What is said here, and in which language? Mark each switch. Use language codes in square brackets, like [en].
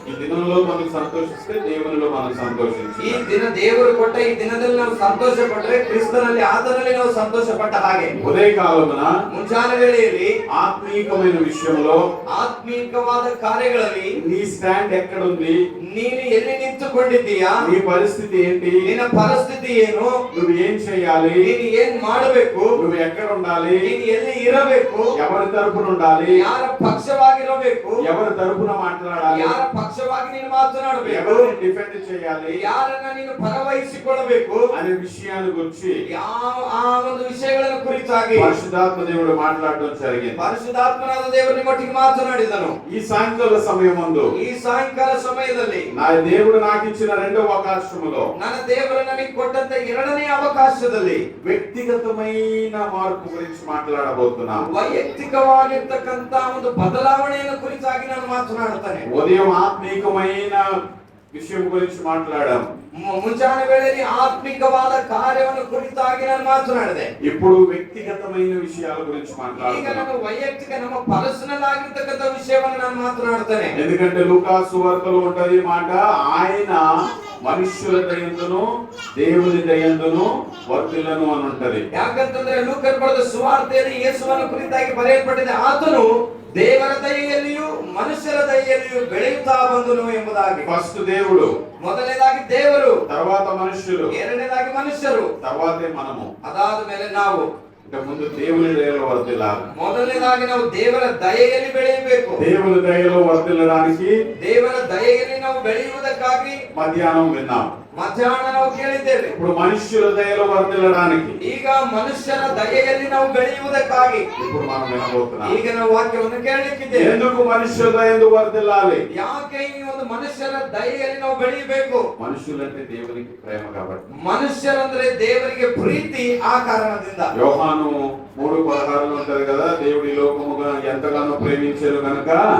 [te] ఈ దినంలో మనం సంతోషిస్తే దేవునిలో మనం సంతోషించాలి. [kn] ಈ ದಿನ ದೇವರು ಕೊಟ್ಟ ಈ ದಿನದಲ್ಲಿ ನಾವು ಸಂತೋಷ ಪಟ್ಟರೆ ಕ್ರಿಸ್ತನಲ್ಲಿ ಆತನಲ್ಲಿ ನಾವು ಸಂತೋಷ ಪಟ್ಟ ಹಾಗೆ. [te] ఉదయకాలమున [kn] ಮುಂಜಾನೆ ವೇಳೆಯಲ್ಲಿ [te] ఆత్మీకమైన విషయంలో [kn] ಆತ್ಮೀಕವಾದ ಕಾರ್ಯಗಳಲ್ಲಿ [te] నీ స్టాండ్ ఎక్కడుంది? [kn] ನೀನು ಎಲ್ಲಿ ನಿಂತುಕೊಂಡಿದ್ದೀಯಾ? [te] నీ పరిస్థితి ఏంటి? [kn] ನಿನ್ನ ಪರಿಸ್ಥಿತಿ ಏನು? [te] నువ్వు ఏం చేయాలి? [kn] ನೀನು ಏನ್ ಮಾಡಬೇಕು? [te] నువ్వు ఎక్కడ ఉండాలి? [kn] ನೀನು ಎಲ್ಲಿ ಇರಬೇಕು? [te] ఎవరి తరపున ఉండాలి? [kn] ಯಾರ ಪಕ್ಷವಾಗಿರಬೇಕು? [te] ఎవరి తరపున మాట్లాడాలి? [kn] ಯಾರ ಪಕ್ಷವಾಗಿ ನೀನು ಮಾತನಾಡಬೇಕು? [te] ఎవరిని డిఫెండ్ చేయాలి [kn] ಯಾರನ್ನ ನೀನು ಪರವಹಿಸಿಕೊಳ್ಳಬೇಕು [te] అనే విషయాన్ని గురించి [kn] ಆ ಒಂದು ವಿಷಯಗಳನ್ನು ಕುರಿತಾಗಿ [te] పరిశుద్ధాత్మ దేవుడు మాట్లాడడం జరిగింది. [kn] ಪರಿಶುದ್ಧಾತ್ಮನಾದ ದೇವರು ನಿಮ್ಮೊಟ್ಟಿಗೆ ಮಾತನಾಡಿದನು. [te] ఈ సాయంకాల సమయమందు [kn] ಈ ಸಾಯಂಕಾಲ ಸಮಯದಲ್ಲಿ [te] నా దేవుడు నాకు ఇచ్చిన రెండవ అవకాశములో [kn] ನನ್ನ ದೇವರು ನನಗೆ ಕೊಟ್ಟಂತ ಎರಡನೇ ಅವಕಾಶದಲ್ಲಿ [te] వ్యక్తిగతమైన మార్పు గురించి మాట్లాడబోతున్నాను. [kn] ವೈಯಕ್ತಿಕವಾಗಿರ್ತಕ್ಕಂತ ಒಂದು ಬದಲಾವಣೆಯನ್ನು ಕುರಿತಾಗಿ ನಾನು ಮಾತನಾಡುತ್ತೇನೆ. [te] ఉదయం ఆత్మీకమైన విషయం గురించి మాట్లాడాం. [kn] ಮುಂಜಾನೆ ವೇಳೆಯಲ್ಲಿ ಆತ್ಮಿಕವಾದ ಕಾರ್ಯವನ್ನು ಕುರಿತಾಗಿ ನಾನು ಮಾತನಾಡಿದೆ. [te] ఇప్పుడు వ్యక్తిగతమైన విషయాల గురించి [kn] ಈಗ [te] మాట్లాడుతున్నాను. [kn] ನಾನು ವೈಯಕ್ತಿಕ ನಮ್ಮ ಪರ್ಸನಲ್ ಆಗಿರ್ತಕ್ಕಂಥ ವಿಷಯವನ್ನು ನಾನು ಮಾತನಾಡುತ್ತೇನೆ. [te] ఎందుకంటే లూకాసు వార్తలో ఉంటది మాట, ఆయన మనుష్యుల దయందును దేవుని దయందును వర్తిల్లను అని ఉంటది. [kn] ಯಾಕಂತಂದ್ರೆ ಲೂಕನ ಬರೆದ ಸುವಾರ್ತೆಯಲ್ಲಿ ಯೇಸುವನ್ನು ಕುರಿತಾಗಿ ಬರೆಯಲ್ಪಟ್ಟಿದೆ, ಆತನು ದೇವರ ದಯೆಯಲ್ಲಿಯೂ ಮನುಷ್ಯರ ದಯೆಯಲ್ಲಿಯೂ ಬೆಳೆಯುತ್ತಾ ಬಂದನು ಎಂಬುದಾಗಿ. [te] ఫస్ట్ దేవుడు, [kn] ಮೊದಲನೇದಾಗಿ ದೇವರು, [te] తర్వాత మనుషులు, [kn] ಎರಡನೇದಾಗಿ ಮನುಷ್ಯರು, [te] తర్వాతే మనము. [kn] ಅದಾದ ಮೇಲೆ ನಾವು. [te] ఇంకా ముందు దేవుని దయలో వర్తిల్లాలి. [kn] ಮೊದಲನೇದಾಗಿ ನಾವು ದೇವರ ದಯೆಯಲ್ಲಿ ಬೆಳೆಯಬೇಕು. [te] దేవుని దయలో వర్తిల్లడానికి [kn] ದೇವರ ದಯೆಯಲ್ಲಿ ನಾವು ಬೆಳೆಯುವುದಕ್ಕಾಗಿ [te] మధ్యాహ్నం విన్నాం. [kn] ಮಧ್ಯಾಹ್ನ ನಾವು ಕೇಳಿದ್ದೇವೆ. [te] ఇప్పుడు మనుష్యుల దయలో వర్తిల్లడానికి [kn] ಈಗ ಮನುಷ್ಯರ ದಯೆಯಲ್ಲಿ ನಾವು ಬೆಳೆಯುವುದಕ್ಕಾಗಿ [te] ఇప్పుడు మనం వినబోతున్నాం. [kn] ಈಗ ನಾವು ವಾಕ್ಯವನ್ನು ಕೇಳಲಿಕ್ಕಿದ್ದೇವೆ. [te] ఎందుకు మనుష్యుల దయందు వర్తిల్లాలి? [kn] ಯಾಕೆ ಈ ಒಂದು ಮನುಷ್ಯರ ದಯೆಯಲ್ಲಿ ನಾವು ಬೆಳೆಯಬೇಕು? [te] మనుషులంటే దేవునికి ప్రేమ కాబట్టి. [kn] ಮನುಷ್ಯರಂದ್ರೆ ದೇವರಿಗೆ ಪ್ರೀತಿ, ಆ ಕಾರಣದಿಂದ. [te] యోహాను 3:16 ఉంటది కదా, దేవుడి లోకముగా ఎంతగానో ప్రేమించారు గనుక.